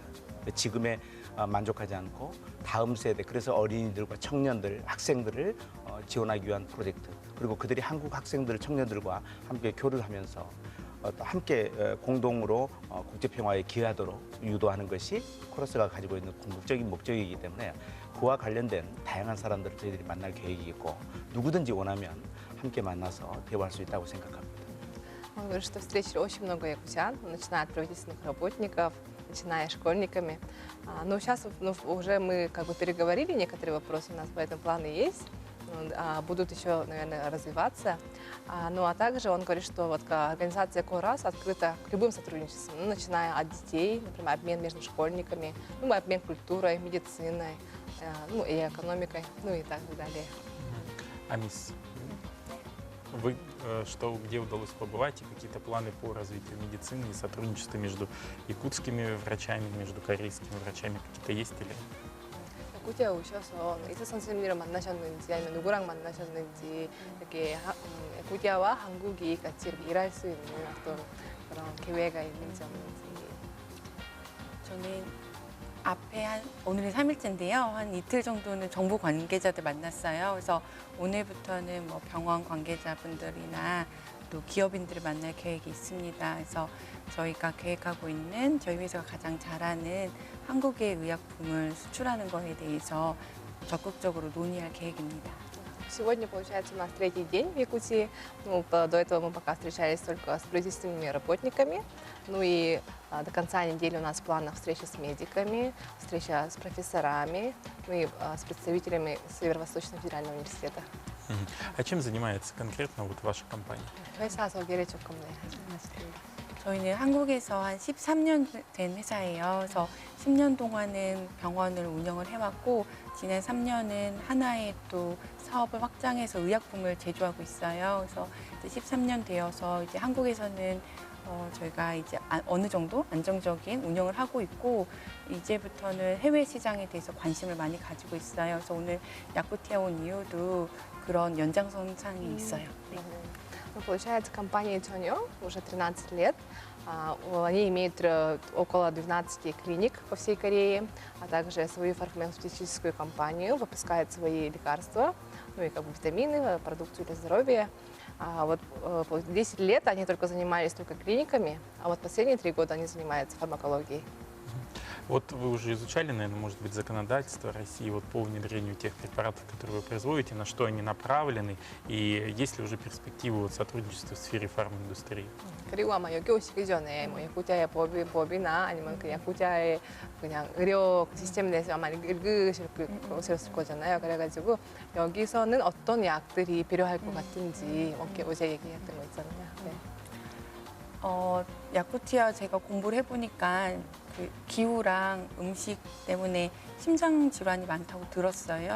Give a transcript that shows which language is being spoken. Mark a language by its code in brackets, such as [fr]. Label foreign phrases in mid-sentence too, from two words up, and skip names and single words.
[ko] 지금에 만족하지 않고 다음 세대, 그래서 어린이들과 청년들, 학생들을 지원하기 위한 프로젝트, 그리고 그들이 한국 학생들, 청년들과 함께 교류를 하면서 함께 공동으로 국제평화에 기여하도록 유도하는 것이 코러스가 가지고 있는 궁극적인 목적이기 때문에 그와 관련된 다양한 사람들을 저희들이 만날 계획이겠고 누구든지 원하면 함께 만나서 대화할 수 있다고 생각합니다. [ru] Он говорит, что встретили очень много якутян, начиная от правительственных работников, начиная школьниками. Но сейчас уже мы как бы переговорили некоторые вопросы, у нас по этому планы есть, будут еще, наверное, развиваться. Ну а также он говорит, что вот организация КОРАС открыта к любым сотрудничествам, начиная от детей, например, обмен между школьниками, обмен культурой, медициной, и экономикой, и так далее. А мисс, вы где удалось побывать и какие-то планы по развитию медицины и сотрудничества между якутскими врачами, между корейскими врачами какие-то есть или? [ko] 야쿠티아 오셔서 의사 선생님을 만나셨는지 아니면 누구랑 만나셨는지 이렇게 야쿠티아와 한국이 같이 이렇게 일할 수 있는 어떤 그런 기회가 있는지 없는지. 저는 앞에 오늘이 3일째인데요. 한 이틀 정도는 정부 관계자들 만났어요. 그래서 오늘부터는 뭐 병원 관계자분들이나 또 기업인들을 만날 계획이 있습니다. 그래서 저희가 계획하고 있는 저희 회사가 가장 잘하는 한국의 의약품을 수출하는 거에 대해서 적극적으로 논의할 계획입니다. [ru] Сегодня, получается, у нас третий день в Якутии. До этого мы пока встречались только с правительственными работниками. И до конца недели у нас в планах встречи с медиками, встреча с профессорами, и с представителями Северо-Восточного федерального университета. А чем занимается конкретно ваша компания? [ko] 회사 소개를 조금 해주세요. 저희는 한국에서 한 13년 된 회사예요. 그래서 10년 동안은 병원을 운영을 해왔고 지난 3년은 하나의 또 사업을 확장해서 의약품을 제조하고 있어요. 그래서 이제 13년 되어서 이제 한국에서는 저희가 이제 어느 정도 안정적인 운영을 하고 있고 이제부터는 해외 시장에 대해서 관심을 많이 가지고 있어요. 그래서 오늘 야쿠티에 온 이유도 그런 연장선상이 있어요. 네. [ru] Ну, получается, компания Чоньо уже 13 лет. Они имеют около 12 клиник по всей Корее, а также свою фармацевтическую компанию, выпускает свои лекарства, ну и как бы витамины, продукцию для здоровья. Вот 10 лет они только занимались только клиниками, а вот последние 3 года они занимаются фармакологией. Вот вы уже изучали, наверное, может быть, законодательство России вот по внедрению тех препаратов, которые вы производите, на что они направлены, и есть ли уже перспективы вот сотрудничества в сфере фарминдустрии? [ko] 그리고 아마 여기 오시기 전에 뭐 야쿠티아의 법이나 아니면 그 야쿠티아의 그냥 의료 시스템에 대해서 아마 읽으셨을 거잖아요. 그래가지고 여기서는 어떤 약들이 필요할 것 같은지 어제 얘기했던 거 있잖아요. 네. 야쿠티아 제가 공부를 해보니까 그 기후랑 음식 때문에 심장 질환이 많다고 들었어요.